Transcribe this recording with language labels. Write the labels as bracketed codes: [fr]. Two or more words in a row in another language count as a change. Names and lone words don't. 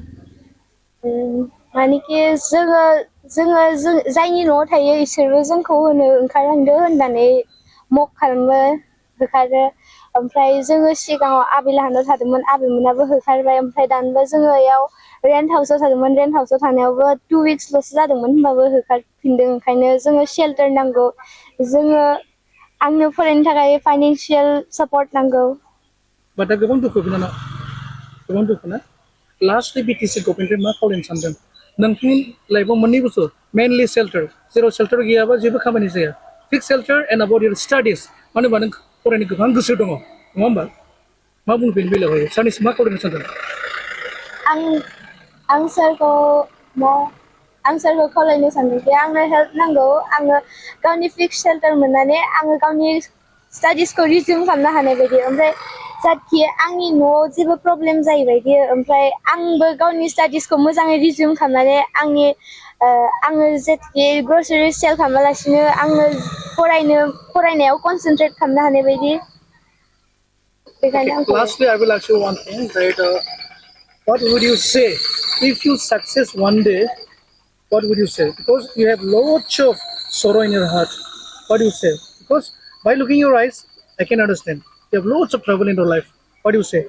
[brx] मानेकि जोङो जायनि न'आव थायो इसोरबो जोंखौ होनो ओंखारलांदो होननानै मक खालामो होखारो ओमफ्राय जोङो सिगाङाव आबैलाहानाव थादोंमोन आबैमोनाबो होखारबाय ओमफ्राय दानोबो जोङो इयाव रेन्ट हाउसाव थादोंमोन रेन्ट हाउसाव थानायावबो 2 weeksल'सो जादोंमोन होमबाबो होखारफिनदों ओंखायनो जोङो शेल्टार नांगौ जोङो आंनो फरायनो थाखाय [en] financial support [brx] नांगौ बाट दा गोबां दुखु बिनानाव गोबां दुखु ना लास्टलि बिटिसि गभर्नमेन्टनिफ्राय मा खावलायनो सानदों नोंथांनि लाइफआव मोननै बुस्थु मेनलि शेल्टार जेराव शेल्टार गैयाबा जेबो खामानि जाया [en] fix shelter and about your studies [brx] मानो होनबा नों फरायनो गोबां गोसो दङ नङा होमबा मा बुंनो बेनि बेलायावहाय सानैसो मा खावलायनो सानदों आं आं सारखौ मा आं सारखौ खावलायनो सानदोंदि आंनो हेल्प नांगौ आङो गावनि [en] fix shelter [brx] मोननानै आङो गावनि स्टाडिसखौ रिज्यूम खालामनो हानाय बायदि ओमफ्राय जाहाथे आंनि न'आव जेबो प्रब्लेम जायै बायदि ओमफ्राय आंबो गावनि स्टाडिसखौ मोजाङै रिज्यूम खालामनानै आङो जेथिके [en] grocery sale [brx] खालामालासिनो आङो फरायनायाव कनसेन्ट्रेट खालामनो हानाय बायदि [en] Okay, [brx] बेखायनो आं [en] lastly, I will ask you one thing that what would you say if you success one day? What would you say? Because you have lots of sorrow in your heart. What do you say? Because by looking your eyes, I can understand. You have lots of trouble in your life. What do you say?